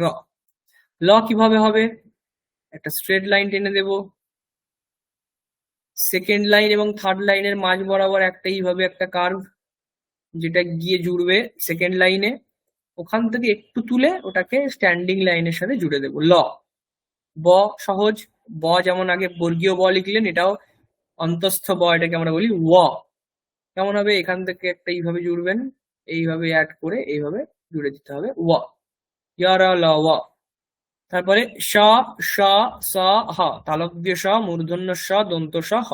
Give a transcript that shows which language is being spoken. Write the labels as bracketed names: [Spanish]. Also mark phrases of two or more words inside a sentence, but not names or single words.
[Bangla] ল কিভাবে হবে? একটা [English] straight line [Bangla] টেনে দেব, [English] second line [Bangla] এবং [English] third line-er [Bangla] মাঝ বরাবর একটা এইভাবে একটা কার্ভ, যেটা গিয়ে জুড়বে [English] second line-e, [Bangla] ওখান থেকে একটু তুলে ওটাকে [English] standing line-er [Bangla] সাথে জুড়ে দেব, ল। ব সহজ, ব যেমন আগে বর্গীয় ব লিখলেন, এটাও অন্তঃস্থ ব, এটাকে আমরা বলি ও। কেমন হবে? এখান থেকে একটা এইভাবে জুড়বেন, এইভাবে অ্যাড করে এইভাবে জুড়ে দিতে হবে ও। ইয়া র ল ও। তারপরে স, স, স, হ, তালব্য স, মূর্ধন্য স, দন্ত স, হ।